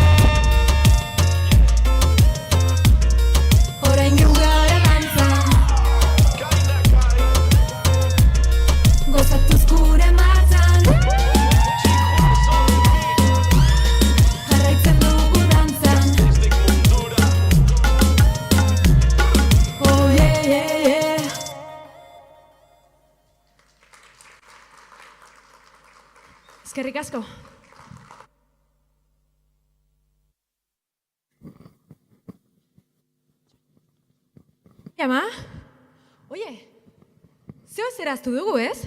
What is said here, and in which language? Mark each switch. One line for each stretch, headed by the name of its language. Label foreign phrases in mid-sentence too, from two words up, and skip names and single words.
Basque: Orain gara dantzan, gozatuz gure martxan, jarraitzen dugu dantzan.
English: Oh yeah, yeah, yeah.
Basque: Eskerrik asko. Ama, oie, zeo zera aztu dugu, ez?